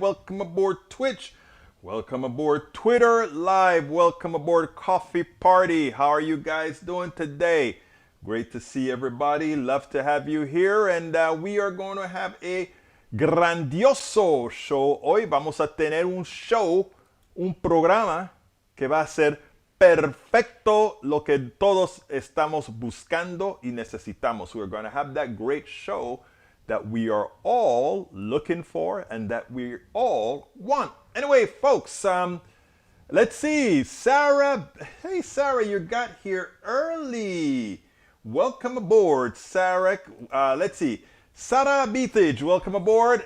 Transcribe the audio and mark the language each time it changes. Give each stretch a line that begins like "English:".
English: Welcome aboard Twitch. Welcome aboard Twitter Live. Welcome aboard Coffee Party. How are you guys doing today? Great to see everybody. Love to have you here. And we are going to have a grandioso show.
Spanish: Hoy vamos a tener un show, un programa que va a ser perfecto, lo que todos estamos buscando y necesitamos.
English: We're going to have that great show that we are all looking for and that we all want. Anyway, folks, let's see. Sarah, hey Sarah, you got here early. Welcome aboard, Sarah. Let's see. Sarah Beatage, welcome aboard.